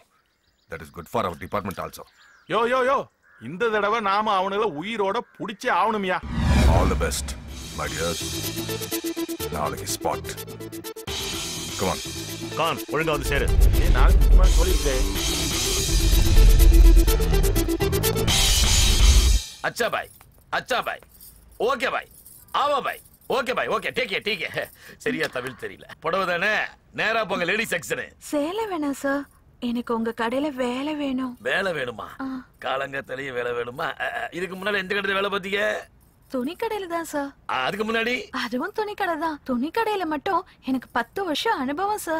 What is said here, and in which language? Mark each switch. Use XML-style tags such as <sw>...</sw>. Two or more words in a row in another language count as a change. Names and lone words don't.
<en>That is good for our department also.</en> <ta>யோ யோ யோ, இந்த தடவை நாம அவனுங்களை உயிரோட பிடிச்சே ஆகணும்யா.</ta> <en>All the best my dears.</en> <ta>நாளைக்கு ஸ்பாட்.</ta> <en>Come on.</en> <ta>கான், ஒழுங்கா வந்து சேரு. நாளைக்கு சும்மா சொல்லிருக்கேன்.</ta> <hi>अच्छा भाई, अच्छा भाई, ओके भाई, आओ भाई, ओके भाई, ओके, ठीक है, ठीक है.</hi> <ta>சரியா தமிழ் தெரியல. புடவை தானே, நேரா போங்க</ta> <en>lady section.</en> <ta>சேலை வேணாம் சார், எனக்கு உங்க கடையில வேலை வேணும். வேலை வேணுமா? காலங்கத்திலேயே வேலை வேணுமா? இதுக்கு முன்னால எந்த கடையில வேலை பார்த்தீங்க? துணி கடையில தான் சார். அதுக்கு முன்னாடி? அதுவும் துணி கடை தான். துணி கடையில மட்டும் எனக்கு 10 வருஷம் அனுபவம் சார்.</ta>